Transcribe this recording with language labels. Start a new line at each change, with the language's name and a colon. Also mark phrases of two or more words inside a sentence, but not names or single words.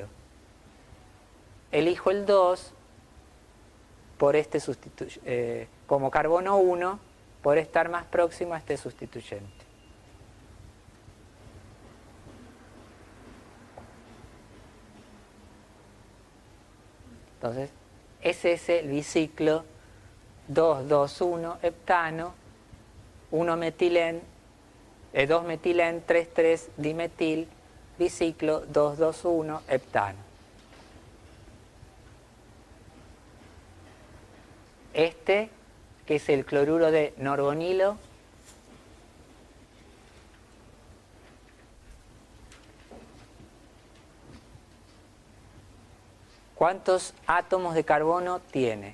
Spanish: Elijo el 2 por este como carbono 1 por estar más próximo a este sustituyente. Entonces, ese es el biciclo 2,2,1 heptano, 1 metilén, 2 metilén, 3,3-dimetil, biciclo 2,2,1 heptano. Este, que es el cloruro de norbonilo, ¿cuántos átomos de carbono tiene?